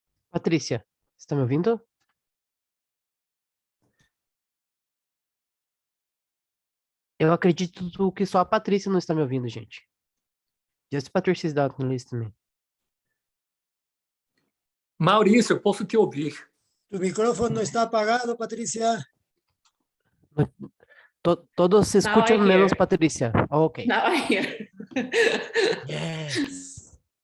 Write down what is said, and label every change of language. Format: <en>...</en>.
<pt>Patrícia, você tá me ouvindo? Eu acredito que só a Patrícia não está me ouvindo, gente.</pt> <en>Just Patricia is not listening.</en> <pt>Maurício, eu posso te ouvir.</pt> <es>Tu micrófono está apagado, Patricia.</es> <pt>Todos se escutam</pt> <en>I hear.</en> <pt>menos Patrícia. Ok.</pt> <en>Now I hear. Yes.</en>